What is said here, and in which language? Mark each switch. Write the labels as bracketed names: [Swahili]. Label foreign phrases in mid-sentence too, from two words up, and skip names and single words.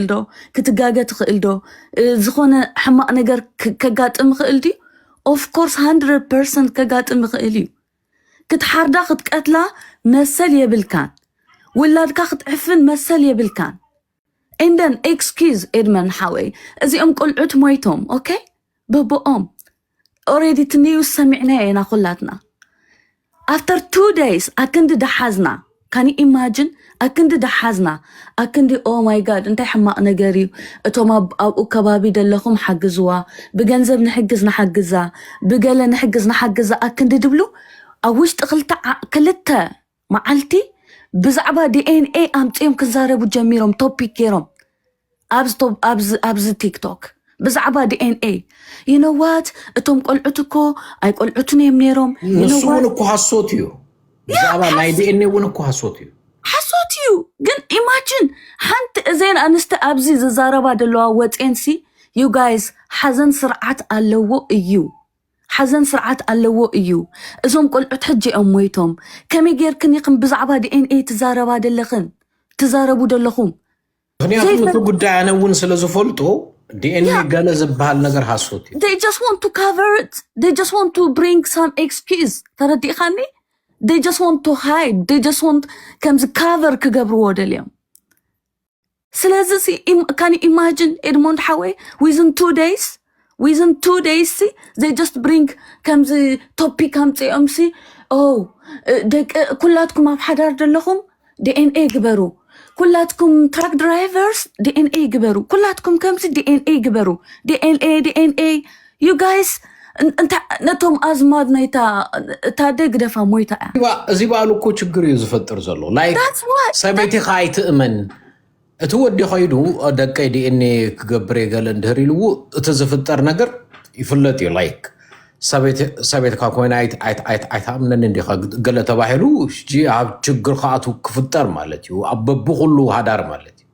[Tigrinya] ዶ ክትጋገ ትኽእል ዶ ዝኾነ ሕማቕ ነገር ከጋጥም ይኽእል ድዩ [English] of course [Tigrinya] 100% ከጋጥም ይኽእል እዩ ክትሓርዳ ክትቀትላ መሰል የብልካን ውላድካ ክትዕፍን መሰል የብልካን እንደን ኤክስኪዝ ኤድመን ሓወይ እዚኦም ቆልዑት ሞይቶም ኦኬ በቦኦም [English] already the news [Tigrinya] ሰሚዕና ኢና ኩላትና after 2 days ኣክንዲ ደሓዝና [English] can imagine [Tigrinya] ኣክንዲ ደሓዝና ኣክንዲ [English] oh my god [Tigrinya] እንታይ ሕማቕ ነገር እዩ እቶም ኣብኡ ከባቢ ደለኹም ሓግዝዋ ብገንዘብ ንሕግዝ ንሓግዛ ብገለ ንሕግዝ ንሓግዛ ኣክንዲ ድብሉ ኣብ ውሽጢ ክልተ መዓልቲ ብዛዕባ DNA ኣምፅኦም ክዛረቡ ጀሚሮም ቶፒክ ገይሮም ኣብዚ ቲክቶክ ብዛዕባ DNA [English] you know what [Tigrinya] እቶም ቆልዑት እኮ ኣይ ቆልዑትን እዮም ነይሮም ንሱ እውን እኮ ሓሶት እዩ ብዛዕባ ናይ DNA እውን እኮ ሓሶት እዩ ግን ኢማጂን ሓንቲ እዘን ኣንስተ ኣብዚ ዝዛረባ ደለዋ ወፅንሲ [English] you guys [Tigrinya] ሓዘን ስርዓት ኣለዎ እዩ እዞም ቆልዑት ሕጂኦም ሞይቶም ከመይ ጌርክን ይኽን ብዛዕባ DNA ትዛረቡ ደለኹም ምክንያቱም እቲ ጉዳይ ኣነ እውን ስለ ዝፈልጦ ዲኤንኤ ገለ ዝበሃል ነገር ሃሶት እዩ [English] they just want to cover it. They just want to bring some excuse. ተረዲኻኒ? They just want to hide. They just want [Tigrinya] ከምዚ cover ክገብርዎ ደልዮም ስለዚ [English] can you imagine Edmond Hawe within 2 days they just bring [Tigrinya] ከምዚ topic ከምፂኦም ደቂ ኩላትኩም ኣብ ሓዳር ዘለኹም DNA ግበሩ ኩላትኩም [English] truck drivers [Tigrinya] DNA ግበሩ ኩላትኩም ከምዚ DNA ግበሩ DNA [English] you guys [Tigrinya] ነቶም ኣዝማድ ናይታ ታደግ ደፋ ሞይታ እዚ ባሉ እኮ ችግር እዩ ዝፈጥር ዘሎ ላይክ ሰበይቲ ካይትእመን እቲ ወዲ ኸይዱ ደቀይ DNA ክገብር የገለ እንድህር ኢልዎ እቲ ዝፍጠር ነገር ይፍለጥ እዩ ላይክ ሰበይትካ ኮይና ኣይትኣምነን እንዲኻ ገለ ተባሂሉ ሕጂ ኣብ ችግር ከኣቱ ክፍጠር ማለት እዩ ኣብ በብኩሉ ሃዳር ማለት እዩ